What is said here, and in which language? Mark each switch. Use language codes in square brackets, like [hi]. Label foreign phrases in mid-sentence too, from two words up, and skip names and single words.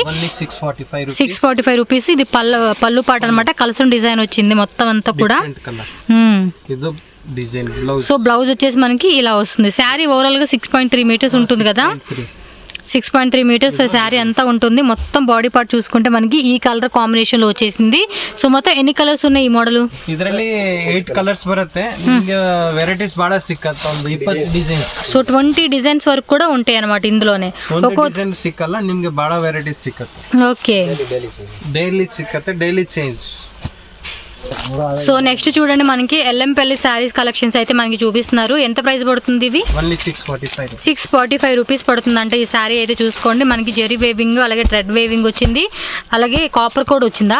[te] 645 రూపీస్. ఇది పళ్ళు పాట అనమాట. కలసం డిజైన్ వచ్చింది మొత్తం అంతా కూడా. కలర్ ఇది [en] design blouse. [te] సో బ్లౌజ్ వచ్చేసి మనకి ఇలా వస్తుంది. శారీ ఓవరాల్ గా 6.3 మీటర్స్ ఉంటుంది కదా, 6.3 మీటర్స్ శారీ అంతా ఉంటుంది. మొత్తం [en] body part [te] చూసుకుంటే మనకి ఈ [en] color combination [te] లో వచ్చేసింది. సో మొత్తం ఎన్ని కలర్స్ ఉన్నాయి ఈ మోడల్? [kn] ಇದರಲ್ಲಿ 8 ಕಲರ್ಸ್ ಬರುತ್ತೆ. ನಿಮಗೆ ವೆರೈಟೀಸ್ ಬಹಳ ಸಿಕ್ಕತ್ತೆ, ಒಂದು 20 ಡಿಸೈನ್ಸ್. [te] సో 20 డిజైన్స్ వరకు కూడా ఉంటాయి అన్నమాట ఇందులోనే. ఒక డిజైన్ సిక్కಲ್ಲ, [kn] ನಿಮಗೆ ಬಹಳ ವೆರೈಟೀಸ್ ಸಿಕ್ಕತ್ತೆ. [te] ఓకే, డైలీ సిక్కತ್ತೆ, [en] daily change. [te] సో నెక్స్ట్ చూడండి మనకి ఎల్ఎంపల్లి శారీస్ కలెక్షన్స్ అయితే మనకి చూపిస్తున్నారు. ఎంత ప్రైస్ పడుతుంది ఇది? ఓన్లీ 645. 645 రూపీస్ పడుతుంది. అంటే ఈ శారీ అయితే చూసుకోండి మనకి జెరీ వేవింగ్ అలాగే [en] thread weaving [te] వచ్చింది, అలాగే కాపర్ కూడా వచ్చిందా?